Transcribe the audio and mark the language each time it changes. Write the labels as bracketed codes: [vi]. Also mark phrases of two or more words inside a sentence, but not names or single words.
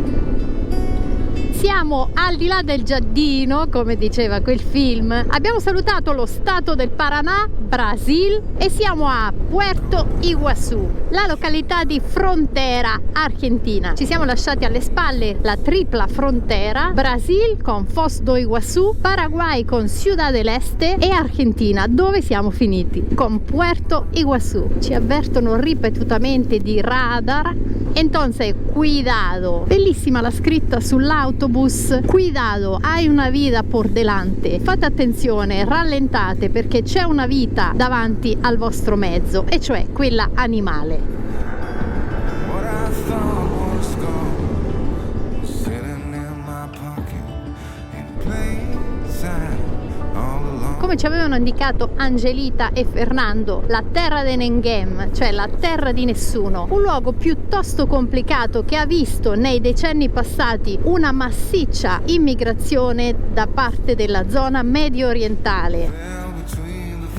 [it] Siamo al di là del giardino, come diceva quel film. Abbiamo salutato lo stato del Paraná, Brasil, e siamo a Puerto Iguazú, la località di frontiera argentina. Ci siamo lasciati alle spalle la tripla frontera, Brasil con Foz do Iguazú, Paraguay con Ciudad del Este e Argentina, dove siamo finiti? Con Puerto Iguazú. Ci avvertono ripetutamente di radar. [es] Entonces, cuidado. [it] Bellissima la scritta sull'autobus. [es] Cuidado, [it] hai una vita [es] por delante. [it] Fate attenzione, rallentate perché c'è una vita davanti al vostro mezzo, e cioè quella animale. Come ci avevano indicato Angelita e Fernando, la [pt] terra de Nenguem, [it] cioè la terra di nessuno, un luogo piuttosto complicato che ha visto nei decenni passati una massiccia immigrazione da parte della zona medio orientale.